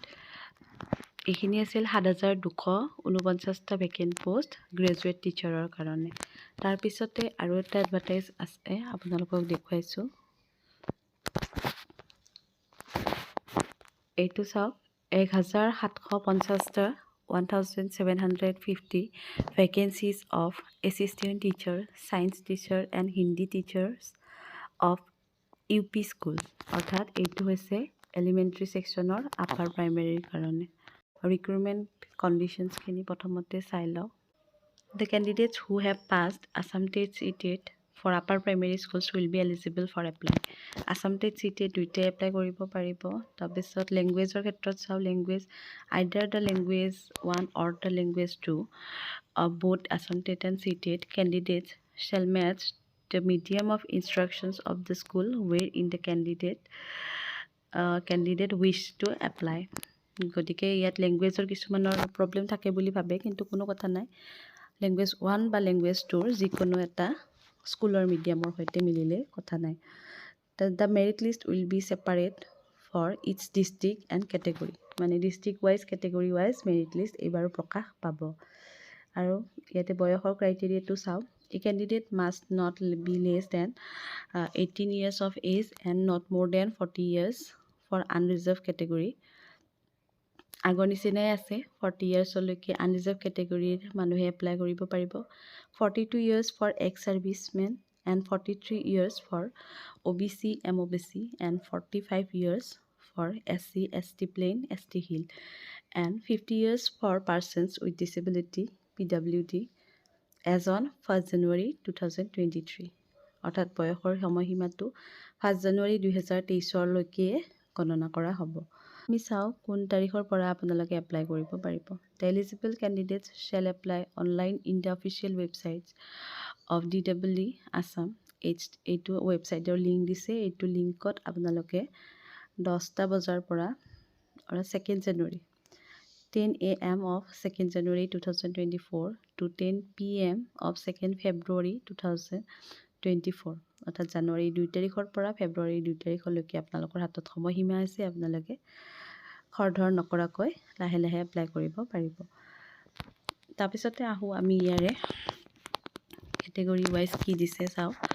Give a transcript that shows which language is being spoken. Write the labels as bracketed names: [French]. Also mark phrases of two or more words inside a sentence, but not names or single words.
[Assamese] এইখিনি আছিল 7249টা ভেকেণ্ট পোষ্ট গ্ৰেজুৱেট টিচাৰৰ কাৰণে। তাৰপিছতে আৰু এটা এডভাৰটাইজ আছে, আপোনালোকক দেখুৱাইছোঁ। এইটো চাওক, [English] 1750টা 1750 vacancies of assistant teacher, science teacher and Hindi teachers of UP school। [Assamese] অৰ্থাৎ এইটো হৈছে [English] elementary sectionৰ upper primaryৰ [Assamese] কাৰণে। [English] recruitment conditionsখিনি [Assamese] প্ৰথমতে চাই লওঁ। [English] The candidates who have passed Assam TET CTET for upper primary schools will be eligible for applying। Assam TET CTET [Assamese] দুইটাই এপ্লাই কৰিব পাৰিব। তাৰপিছত লেংগুৱেজৰ ক্ষেত্ৰত চাওঁ, লেংগুৱেজ [English] either the language 1 or the language 2 of both Assam TET and CTET candidates shall match the medium of instructions of the school wherein the candidate wish to apply। [Assamese] গতিকে ইয়াত লেংগুৱেজৰ কিছুমানৰ প্ৰব্লেম থাকে বুলি ভাবে, কিন্তু কোনো কথা নাই। লেংগুৱেজ 1 বা লেংগুৱেজ 2 যিকোনো এটা স্কুলৰ মিডিয়ামৰ সৈতে মিলিলে কথা নাই। [English] The merit list will be separate for its district and category. [Assamese] মানে [English] district wise, category wise merit list [Assamese] এইবাৰো প্ৰকাশ পাব। আৰু ইয়াতে বয়সৰ ক্ৰাইটেৰিয়াটো চাওঁ। [English] a candidate must not be less than 18 years of age and not more than 40 years for unreserved category। [Assamese] আগৰ নিচিনাই আছে, 40 yearsলৈকে আনৰিজাৰ্ভ কেটেগৰীৰ মানুহে এপ্লাই কৰিব পাৰিব। [English] 42 years for ex servicemen and 43 years for OBC MOBC and 45 years for SC ST plain ST hill and 50 years for persons with disability PWD as on 1st January 2023। [Assamese] অৰ্থাৎ বয়সৰ সময়সীমাটো 1 জানুৱাৰী 2023লৈকে গণনা কৰা হ'ব। আমি চাওঁ কোন তাৰিখৰ পৰা আপোনালোকে এপ্লাই কৰিব পাৰিব। [English] The eligible candidates shall apply online in the official websites of DEE Assam. [Assamese] এইটো ৱেবছাইটৰ লিংক দিছে। এইটো লিংকত আপোনালোকে 10টা বজাৰ পৰা [English] 2nd January 10 AM of 2nd January 2024 to 10 PM of 2nd February 2024। [Assamese] অৰ্থাৎ জানুৱাৰী 2 তাৰিখৰ পৰা ফেব্ৰুৱাৰী 2 তাৰিখলৈকে আপোনালোকৰ হাতত সময়সীমা আছে। আপোনালোকে খৰধৰ নকৰাকৈ লাহে লাহে এপ্লাই কৰিব পাৰিব। তাৰপিছতে আহোঁ আমি ইয়াৰে [English] category wise [Assamese] কি দিছে চাওক।